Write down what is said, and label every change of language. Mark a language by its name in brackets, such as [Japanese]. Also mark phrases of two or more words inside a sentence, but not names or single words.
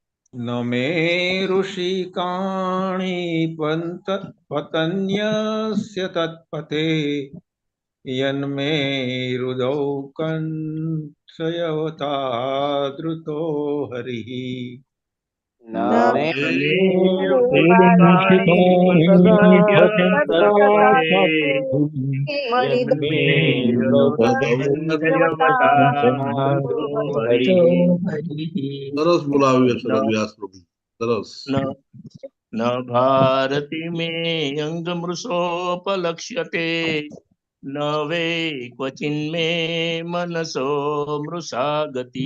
[Sanskrit] न मे ऋषिकाणि पतन्यस्य तत्पथे यन्मे हृदौ कंसयवता द्रुतो हरिः न मे [Gujarati] સરસ બોલાવ્યું છે વ્યાસ પ્રભુ, સરસ. [Sanskrit] ન ભારતી મે અંગમૃષોપલક્ષ્યતે ન વે ક્વચિન મે મનસો મૃષા ગતિ